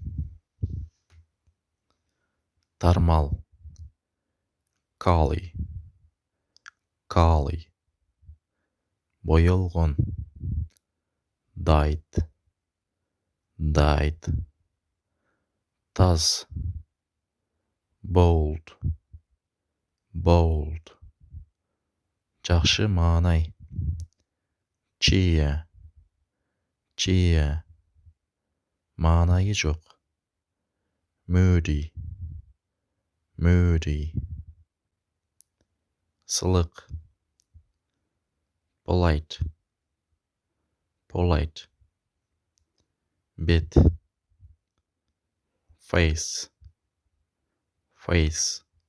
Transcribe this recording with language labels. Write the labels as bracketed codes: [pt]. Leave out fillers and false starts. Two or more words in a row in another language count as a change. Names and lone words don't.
[en] Тармал, collie, collie. Боёлгон, dyed, dyed. Таз, bold, bold. [ky] Жакшы маанай, [en] cheer, cheer. [ky] Маанайы жок, [en] moody, moody. Сылык, polite, polite. Бет, face, face.